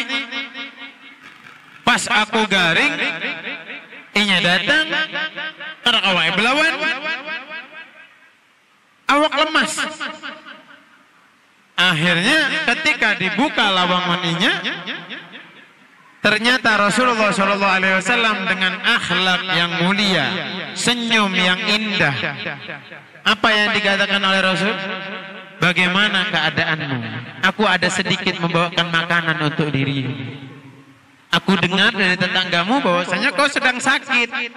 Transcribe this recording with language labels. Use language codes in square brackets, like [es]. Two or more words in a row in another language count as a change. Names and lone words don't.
[bjn] Pas aku garing, inya datang, karena kawai belawan, awak lemas. [id] Akhirnya ketika dibuka [bjn] lawang inya, [id] ternyata Rasulullah [ar] Shallallahu Alaihi Wasallam [id] dengan akhlak yang mulia, senyum yang indah. Apa yang dikatakan oleh Rasul? Bagaimana keadaanmu? Aku ada sedikit membawakan makanan untuk dirimu. Aku dengar dari tetanggamu bahwasanya kau sedang sakit.